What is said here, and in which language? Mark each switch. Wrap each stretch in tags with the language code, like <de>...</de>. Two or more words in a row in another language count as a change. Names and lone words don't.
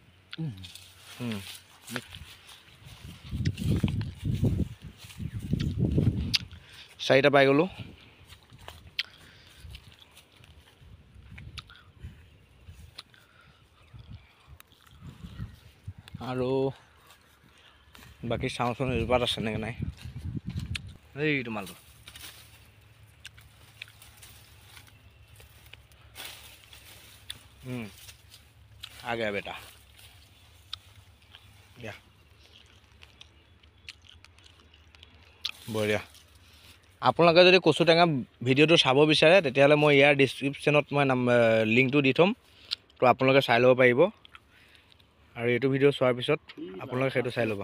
<as>4টা পাই গ'লোঁ। আৰু বাকী চাওঁচোন এজোপাত আছে নেকি নাই। এইটো মালটো</as> <hi>आ गया बेटा। या বঢ়িয়া।</hi> <as>আপোনালোকে যদি কচু টেঙা ভিডিঅ'টো চাব বিচাৰে তেতিয়াহ'লে মই ইয়াৰ ডিছক্ৰিপশ্যনত মই লিংকটো দি থ'ম, তো আপোনালোকে চাই ল'ব পাৰিব। আৰু এইটো ভিডিঅ' চোৱাৰ পিছত আপোনালোকে সেইটো চাই ল'ব।</as>